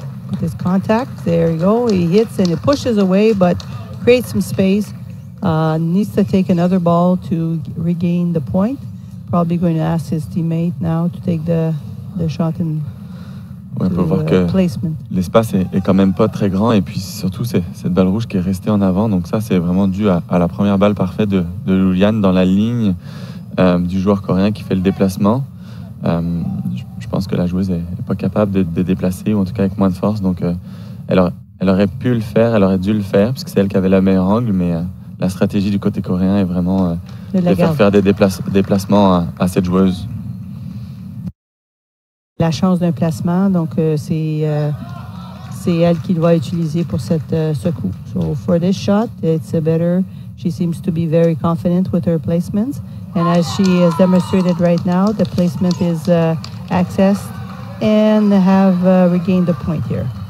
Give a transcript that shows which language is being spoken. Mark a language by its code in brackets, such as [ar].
[en] With his contact, there you go. He hits and it pushes away, but creates some space. Needs to take another ball to regain the point. Probably going to ask his teammate now to take the shot and [fr] on peut voir que placement. L'espace est quand même pas très grand et puis surtout c'est cette balle rouge qui est restée en avant. Donc ça c'est vraiment dû à la première balle parfaite de Julian dans la ligne du joueur coréen qui fait le déplacement. Je pense que la joueuse est pas capable de déplacer ou en tout cas avec moins de force. Donc elle aurait pu le faire, elle aurait dû le faire puisque c'est elle qui avait le meilleur angle, mais la stratégie du côté coréen est vraiment de faire des déplacements à cette joueuse. La chance d'un placement, donc c'est elle qui doit utiliser pour ce coup. [en] So for this shot, it's better. She seems to be very confident with her placements, and as she has demonstrated right now, the placement is accessed and have regained the point here.